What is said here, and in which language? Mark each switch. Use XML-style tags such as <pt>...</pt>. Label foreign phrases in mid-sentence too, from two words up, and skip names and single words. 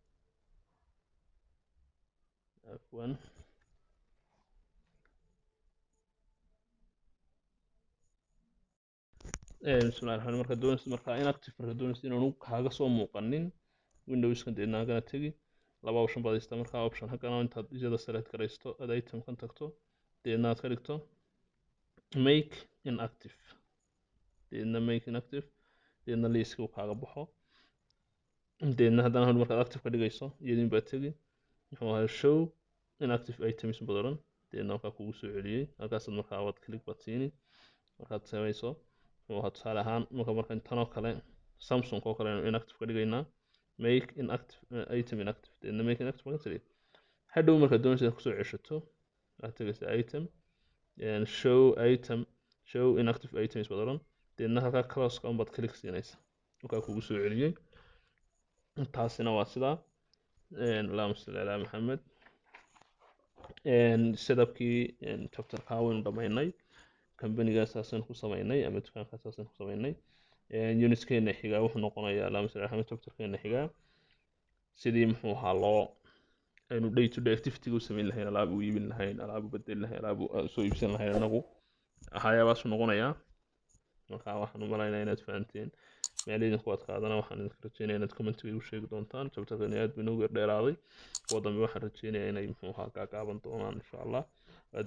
<so>afwan</so> <ar>بسم الله الرحمن</ar> <so>marka doonaysa marka inactive marka doonaysa inaanu kaaga soo muuqanin windowskan, deedna halkana tegi laba option baad haystaa marka option halkana intaad iyada select garaysto aad item kan tagto, deedna aad ka dhigto</so> <en>make inactive,</en> <so>deedna</so> <en>make inactive,</en> <so>deedna liiska uu kaaga baxo. deedna haddana hor markaad active ka dhigayso iyadin baad tegi muxuu ahaa</so> <en>show inactive items</en> <so>baad odhan, deedna halkaa kugu soo celiyey, halkaasaad markaa waad click baad siini markaad samayso. muxuu ahaa tusaale ahaan marka tanoo kale Samsung oo kale inactive ka dhigaynaa,</so> <en>make inactive item inactive,</en> <so>deedna</so> <en>make inactive</en> <so>marka tiri hadhow markaad doonaysa inaad kusoo ceshato waxaad tegaysaa item</so> <en>show inactive items</en> <so>baad odhan, deedna halkaa close-ka unbaad click siinaysaa halkaa kugu soo celiyey. taasina waa sidaa.</so> <ar>اللهم صل على محمد.</ar> <so>setupkii chapterka waynu dhamaynay, kambanigaasaasan ku samaynay ama dukaankaasaasan ku samaynay. unitskeena xigaa wuxuu noqonayaa</so> <ar>اللهم صل على محمد,</ar> <so>chapterkeena xigaa sidii muxuu ahaa aynu</so> <en>day to day activity</en> <so>u samayn lahayn, alaab u iibin lahayn, alaab u bedeli lahayn, alaab soo iibsan lahayn anagu, waxyaabahaasuu noqonayaa. marka waxaan u malaynaa inaad fahanteen. meel idinku adkaadana waxaan idinka rajeynayaa inaad commentiga igu sheegi doontaan. chapterkani aad buu inoogu dheeraaday, kuwa dambe waxaan rajeynayaa inay muxuu ahaa gaagaaban doonaan</so> <ar>إن شاء الله.</ar>